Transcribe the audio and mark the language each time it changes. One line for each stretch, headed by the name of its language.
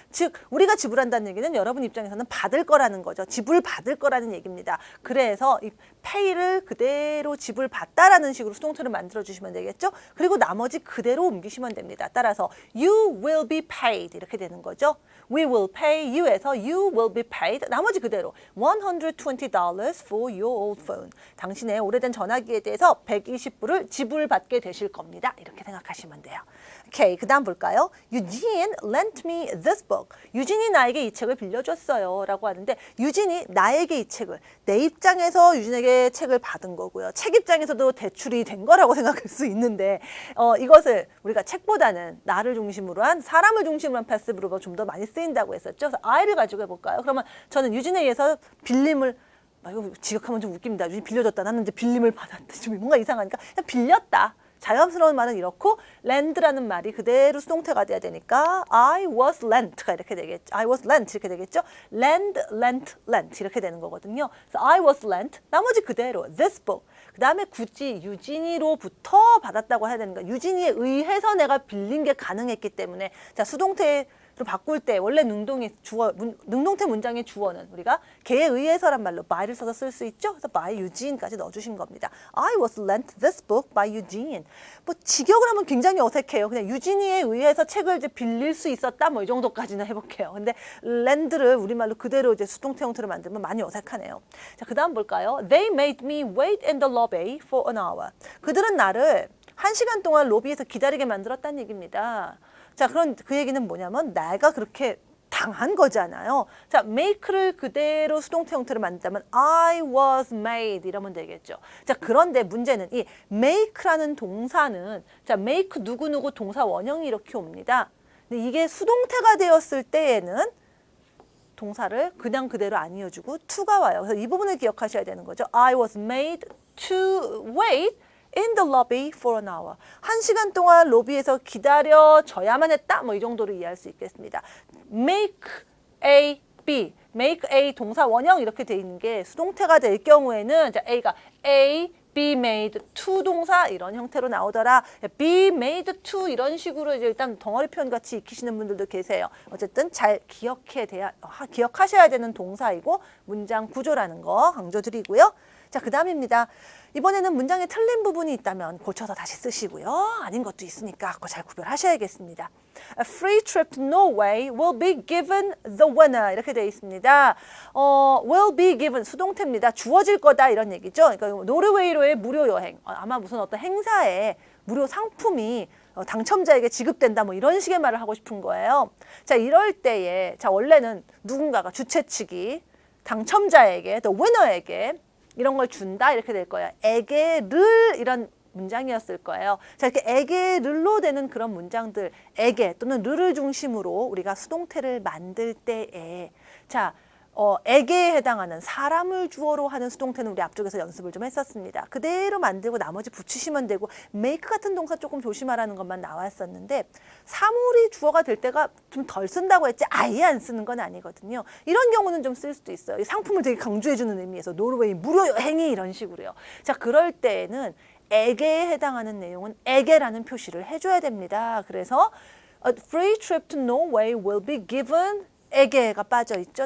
Korean: 즉 우리가 지불한다는 얘기는 여러분 입장에서는 받을 거라는 거죠. 지불받을 거라는 얘기입니다. 그래서 이 pay를 그대로 지불받다라는 식으로 수동태를 만들어 주시면 되겠죠. 그리고 나머지 그대로 옮기시면 됩니다. 따라서
English: you will be paid
Korean: 이렇게 되는 거죠.
English: We will pay you에서 you will be paid
Korean: 나머지 그대로
English: $120 for your old phone
Korean: 당신의 오래된 전화기에 대해서 120불을 지불받게 되실 겁니다. 이렇게 생각하시면 돼요. 오케이, 그 다음 볼까요?
English: Eugene lent me this book.
Korean: 유진이 나에게 이 책을 빌려줬어요 라고 하는데 유진이 나에게 이 책을 내 입장에서 유진에게 책을 받은 거고요. 책 입장에서도 대출이 된 거라고 생각할 수 있는데 이것을 우리가 책보다는 나를 중심으로 한 사람을 중심으로 한 패시브로 좀 더 많이 쓰인다고 했었죠. 그래서 I를 가지고 해볼까요? 그러면 저는 유진에 의해서 빌림을 이거 지적하면 좀 웃깁니다. 유진이 빌려줬다. 나는 이제 빌림을 받았다. 좀 뭔가 이상하니까 그냥 빌렸다. 자연스러운 말은 이렇고 lend라는 말이 그대로 수동태가 돼야 되니까
English: I was lent
Korean: 가 이렇게 되겠죠.
English: I was lent
Korean: 이렇게 되겠죠.
English: lend, lent
Korean: 이렇게 되는 거거든요. 그래서
English: I was lent
Korean: 나머지 그대로
English: this book
Korean: 그 다음에 굳이 유진이로부터 받았다고 해야 되는 거야. 유진이에 의해서 내가 빌린 게 가능했기 때문에 자 수동태 바꿀 때 원래 능동태 문장의 주어는 우리가 걔에 의해서란 말로 by를 써서 쓸 수 있죠. 그래서
English: by Eugene
Korean: 까지 넣어주신 겁니다.
English: I was lent this book by Eugene.
Korean: 뭐 직역을 하면 굉장히 어색해요. 그냥 유진이에 의해서 책을 이제 빌릴 수 있었다 뭐 이 정도까지는 해볼게요. 근데 lend를 우리말로 그대로 이제 수동태 형태로 만들면 많이 어색하네요. 자, 그다음 볼까요?
English: They made me wait in the lobby for an hour.
Korean: 그들은 나를 1시간 동안 로비에서 기다리게 만들었다는 얘기입니다. 자, 그런 그 얘기는 뭐냐면 내가 그렇게 당한 거잖아요. 자, make를 그대로 수동태 형태로 만든다면
English: I was made
Korean: 이러면 되겠죠. 자, 그런데 문제는 이 make라는 동사는 자, make 누구누구 동사 원형이 이렇게 옵니다. 근데 이게 수동태가 되었을 때에는 동사를 그냥 그대로 안 이어주고 to가 와요. 그래서 이 부분을 기억하셔야 되는 거죠.
English: I was made to wait in the lobby for an hour.
Korean: 1시간 동안 로비에서 기다려져야만 했다. 뭐 이 정도로 이해할 수 있겠습니다.
English: make A, B.
Korean: make A 동사 원형 이렇게 돼 있는 게 수동태가 될 경우에는 자, A가 A,
English: be made to
Korean: 동사 이런 형태로 나오더라.
English: be made to
Korean: 이런 식으로 이제 일단 덩어리 표현 같이 익히시는 분들도 계세요. 어쨌든 잘 기억하셔야 되는 동사이고 문장 구조라는 거 강조드리고요. 자, 그 다음입니다. 이번에는 문장에 틀린 부분이 있다면 고쳐서 다시 쓰시고요. 아닌 것도 있으니까 그거 잘 구별하셔야겠습니다.
English: A free trip to Norway will be given the winner
Korean: 이렇게 되어 있습니다.
English: will be given
Korean: 수동태입니다. 주어질 거다 이런 얘기죠. 그러니까 노르웨이로의 무료 여행 아마 무슨 어떤 행사에 무료 상품이 당첨자에게 지급된다 뭐 이런 식의 말을 하고 싶은 거예요. 자, 이럴 때에 자 원래는 누군가가 주최 측이 당첨자에게 또 winner에게 이런 걸 준다 이렇게 될 거예요. 에게를 이런 문장이었을 거예요. 자, 이렇게 에게를로 되는 그런 문장들, 에게 또는 르를 중심으로 우리가 수동태를 만들 때에 자, 에게에 해당하는 사람을 주어로 하는 수동태는 우리 앞쪽에서 연습을 좀 했었습니다. 그대로 만들고 나머지 붙이시면 되고 make 같은 동사 조금 조심하라는 것만 나왔었는데 사물이 주어가 될 때가 좀 덜 쓴다고 했지 아예 안 쓰는 건 아니거든요. 이런 경우는 좀 쓸 수도 있어요. 이 상품을 되게 강조해주는 의미에서 노르웨이 무료 여행이 이런 식으로요. 자, 그럴 때에는 에게에 해당하는 내용은 에게라는 표시를 해줘야 됩니다.
English: 그래서 a free trip to Norway will be given
Korean: 에게가 빠져 있죠.